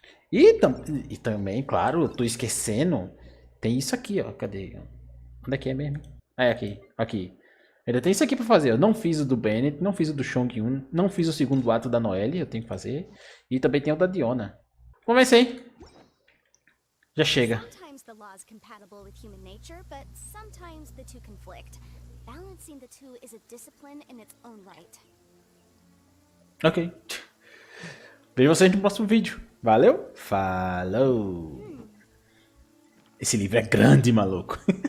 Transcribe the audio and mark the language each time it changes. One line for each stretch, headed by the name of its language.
Portuguese: E também, claro, eu tô esquecendo. Tem isso aqui, ó. Cadê? Onde é que é mesmo? É, aqui. Ainda tem isso aqui pra fazer. Eu não fiz o do Bennett, não fiz o do Chong-un, não fiz o segundo ato da Noelle, eu tenho que fazer. E também tem o da Diona. Comecei. Já chega.
English: Sometimes the law is compatible with human nature, but sometimes the two conflict. Balancing the two is a discipline in its own right.
Portuguese: Ok. Vejo vocês no próximo vídeo. Valeu? Falou! Esse livro é grande, maluco.